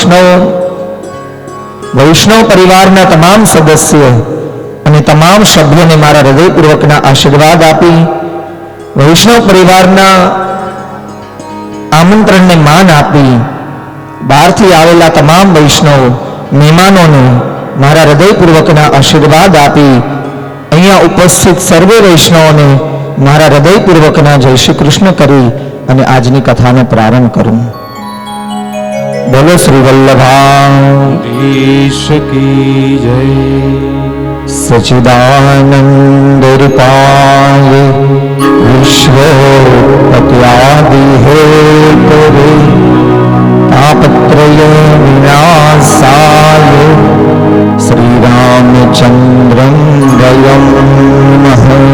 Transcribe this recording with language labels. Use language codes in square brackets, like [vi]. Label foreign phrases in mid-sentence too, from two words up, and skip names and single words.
[gu] વૈષ્ણવ પરિવારના તમામ સદસ્યો અને તમામ સભ્યોને મારા હૃદયપૂર્વકના આશીર્વાદ આપી વૈષ્ણવ પરિવારના આમંત્રણને માન આપી બહારથી આવેલા તમામ વૈષ્ણવ મહેમાનોને મારા હૃદયપૂર્વકના આશીર્વાદ આપી અહીંયા ઉપસ્થિત સર્વે વૈષ્ણવોને મારા હૃદયપૂર્વકના જય શ્રી કૃષ્ણ કરી અને આજની કથાનો પ્રારંભ કરું। બોલો શ્રી વલ્લભાધીશ કી જય। [sa] सच्चिदानंद रूपाय विश्वोत्पत्यादि हेतवे तापत्रय विनाशाय श्रीरामचन्द्रं वयं नमः।